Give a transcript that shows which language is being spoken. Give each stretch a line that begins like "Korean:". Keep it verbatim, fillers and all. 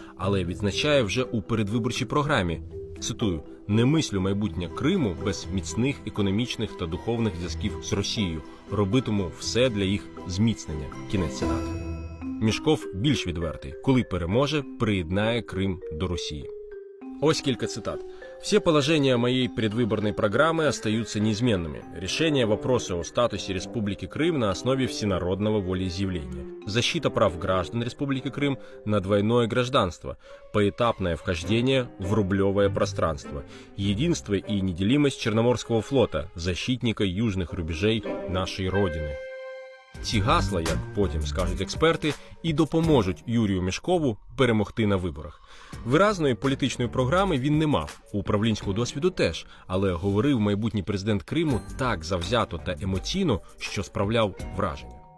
Ukrainian: Але відзначає вже у передвиборчій програмі, цитую, «не мислю майбутнє Криму без міцних економічних та духовних зв'язків з Росією. Робитиму все для їх зміцнення». Кінець цитати. Мішков більш відвертий. Коли переможе, приєднає Крим до Росії. Ось кілька цитат.
Russian: Все положения моей предвыборной программы остаются неизменными. Решение вопроса о статусе Республики Крым на основе всенародного волеизъявления. Защита прав граждан Республики Крым на двойное гражданство. Поэтапное вхождение в рублевое пространство. Единство и неделимость Черноморского флота, защитника южных рубежей нашей Родины.
Ukrainian: Ці гасла, як потім скажуть експерти, і допоможуть Юрію Мішкову перемогти на виборах. Виразної політичної програми він не мав, управлінського досвіду теж, але говорив майбутній президент Криму так завзято та емоційно, що справляв враження.